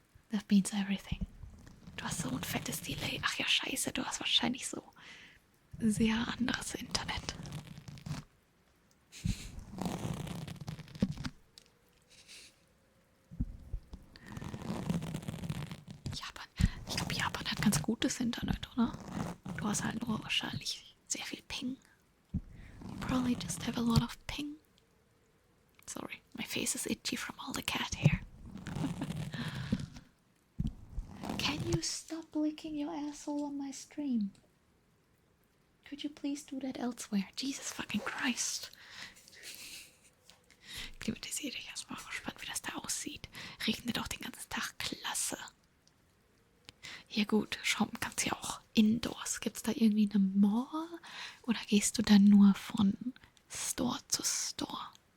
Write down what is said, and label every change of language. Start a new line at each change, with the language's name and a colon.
English: That means everything.
German: Du hast so ein fettes Delay. Ach ja, scheiße, du hast wahrscheinlich so sehr anderes Internet. Ich glaube, Japan hat ganz gutes Internet, oder? Du hast halt nur wahrscheinlich sehr viel Ping.
English: You probably just have a lot of ping. Sorry, my face is itchy from all the cat hair. Can you stop licking your asshole on my stream? Could you please do that elsewhere? Jesus fucking Christ.
German: Klimatisiere dich erstmal, gespannt, wie das da aussieht. Regnet doch den ganzen Tag, klasse. Ja gut, shoppen kannst du ja auch indoors. Gibt's da irgendwie eine Mall? Oder gehst du dann nur von Store zu Store?